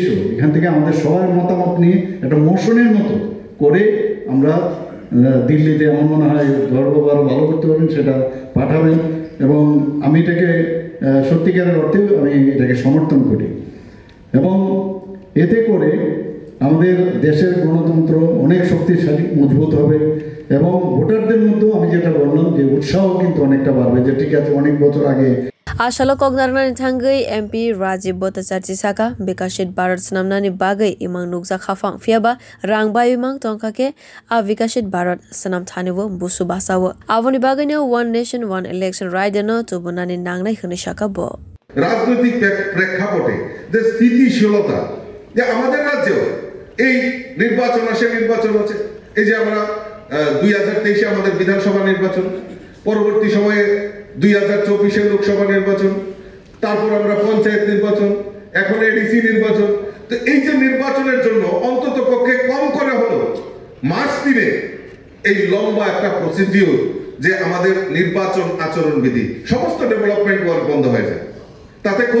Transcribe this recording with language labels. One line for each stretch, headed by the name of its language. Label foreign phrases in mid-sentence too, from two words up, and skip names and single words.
Bangla: এখান থেকে আমাদের সবার মতামত নিয়ে একটা মোশনের মতো করে আমরা দিল্লিতে আমার মনে হয় ধর্মবার ভালো করতে পারবেন সেটা পাঠাবেন এবং আমি এটাকে সত্যিকারের অর্থে আমি এটাকে সমর্থন করি এবং এতে করে আমাদের দেশের গণতন্ত্র অনেক শক্তিশালী মজবুত হবে এবং ভোটারদের মধ্যেও আমি যেটা বললাম যে উৎসাহ কিন্তু অনেকটা বাড়বে যে ঠিক আছে অনেক বছর আগে
Kok Borok: Asalo Kognarnani Thangai MP Rajib Bhattacharjee Saka Vikashit Bharat Sanamnani Bagai Imang Nukja Khafang Fiaba Rangbai Imang Tongkake A Vikashit Bharat Sanam Thaniwo Busu Basawo Avoni Bagani
English: One Nation One Election
Kok Borok: Raideno Tubunani Nangnai Khani Shaka Bo
Bangla: রাজনৈতিক প্রেক্ষাপটে যে স্থিতিশীলতা যে আমাদের রাজ্যেও এই নির্বাচন আসে নির্বাচন আছে এই যে আমরা 2023 এ আমাদের বিধানসভা নির্বাচন পরবর্তী সময়ে 2024 এর লোকসভা নির্বাচন তারপর আমরা পঞ্চায়েত নির্বাচন এখন এডিসি নির্বাচন তো এই যে নির্বাচনের জন্য অন্ততপক্ষে কম করে হলো মাস 3 এই লম্বা একটা প্রসিডিউর যে আমাদের নির্বাচন আচরণবিধি সমস্ত
English: development work
Bangla: বন্ধ হয়ে যায় তাতে